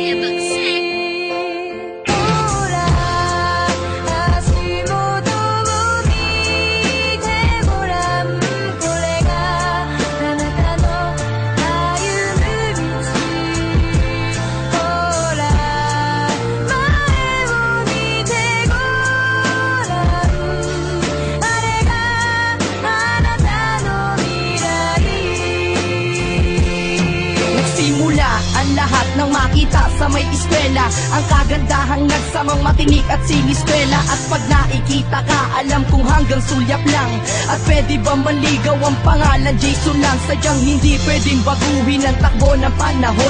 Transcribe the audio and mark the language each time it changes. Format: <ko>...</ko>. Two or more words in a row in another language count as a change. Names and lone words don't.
<ja>ほら足元を見てごらん、これがあなたの歩む道。ほら前を見てごらん、あれがあなたの未来。</ja> <tl>Nagsimula ang lahat ng makita sa may eskwela, ang kagandahang nagsamang matinik at siniskwela. At pag nakikita ka, alam kong hanggang sulyap lang. At pwede ba manligaw ang pangalan Jason lang? Sadyang hindi pwedeng baguhin ang takbo ng panahon.</tl>